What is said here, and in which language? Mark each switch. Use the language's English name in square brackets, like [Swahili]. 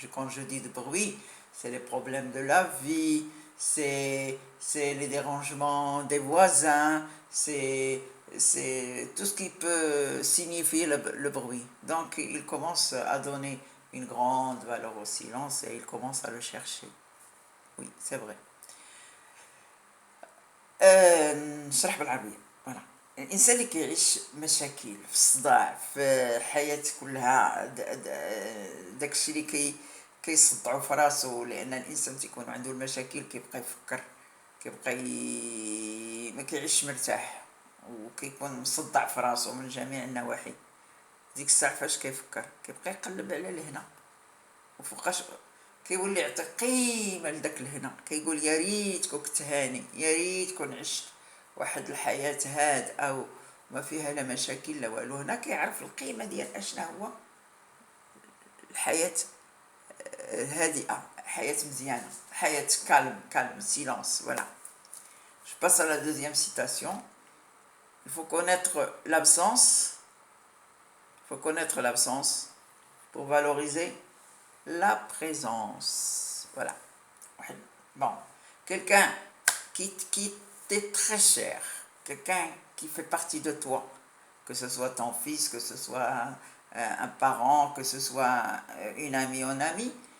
[French] Quand je dis de bruit, c'est les problèmes de la vie, c'est les dérangements des voisins, c'est tout ce qui peut signifier le bruit. Donc il commence à donner une grande valeur au silence et il commence à le chercher. Oui, c'est vrai. [Arabic] نشرح بالعربية. [French] Voilà. [Arabic] الانسان اللي كيعيش مشاكل في الصداع في حياة كلها داكشي اللي كيصدعو في راسو، لان الانسان تيكون عنده المشاكل كيبقى يفكر، كيبقى ما كيعيش مرتاح، وكيكون مصدع في راسو من جميع النواحي. ديك الساعه فاش كيفكر كيبقى يقلب على الهنا، وفوقاش كيولي يعطي قيمه لداك الهنا، كيقول يا ريت كنت هاني، يا ريت كون عشت واحد الحياه هاد او ما فيها لا مشاكل لا والو. هنا كيعرف القيمه ديال اشنا هو الحياه هادئه، حياه مزيانه، حياه [French] calme silence. Voilà, je passe à la deuxième citation. Il faut connaître l'absence pour valoriser la présence. Voilà. Bon, quelqu'un qui t'est très cher, quelqu'un qui fait partie de toi, que ce soit ton fils, que ce soit un parent, que ce soit une amie ou un ami.